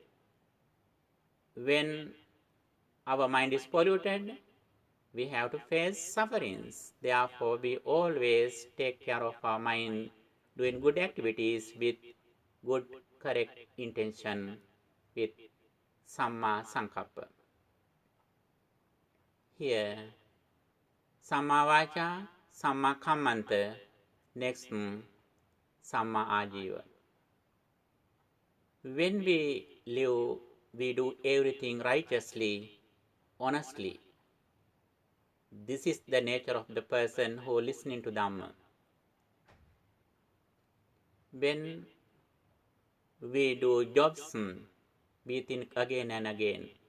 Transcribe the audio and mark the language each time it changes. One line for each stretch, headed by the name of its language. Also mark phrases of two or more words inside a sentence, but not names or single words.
English: When our mind is polluted, we have to face sufferings. Therefore, we always take care of our mind, doing good activities with good, correct intention, with
Pali: Samma Sankappa.
English: Here,
Pali: Samma Vacha, Samma Kammanta,
English: next
Pali: Samma Ajiva.
English: When we live, we do everything righteously, honestly. This is the nature of the person who is listening to Dhamma. When we do jobs, we think again and again.